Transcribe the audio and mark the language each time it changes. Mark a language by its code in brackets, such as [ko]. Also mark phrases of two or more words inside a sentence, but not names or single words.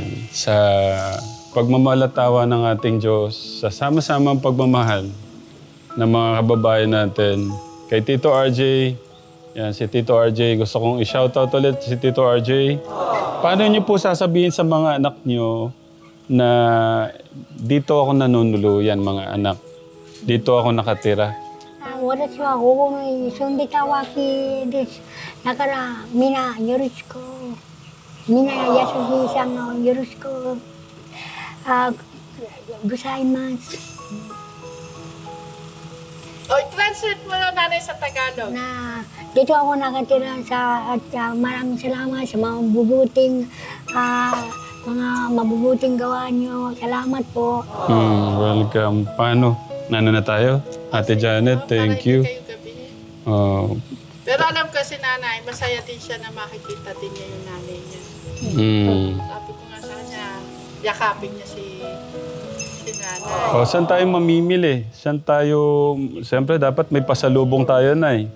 [tl] Sa pagmamalatawa ng ating Diyos, sa sama-samang pagmamahal ng mga kababayan natin. Kay Tito RJ, yan, si Tito RJ, gusto kong i-shoutout ulit si Tito RJ. Paano niyo po sasabihin sa mga anak niyo na dito ako nanunuluyan, mga anak? Dito ako nakatira. [ja] 私はここに住んでたわけです。だからみんなよろしく。みんな優しいさんのよろしく。ございます。 [tl] translate mo na Nanay sa Tagalog. Na dito ako nakatira at maraming salamat sa mga mabubuting gawa niyo. Salamat po. Welcome. Paano? Nano na tayo? Ate Janet, [en] thank you. [tl] Para hindi kayo gabihin. Pero alam ko si Nanay, masaya din siya na makikita din niya yung nanay niya. Sabi ko nga sa kanya, yakapin niya si Nanay. Saan tayo mamimili? Saan tayo... Siyempre, dapat may pasalubong tayo, Nay.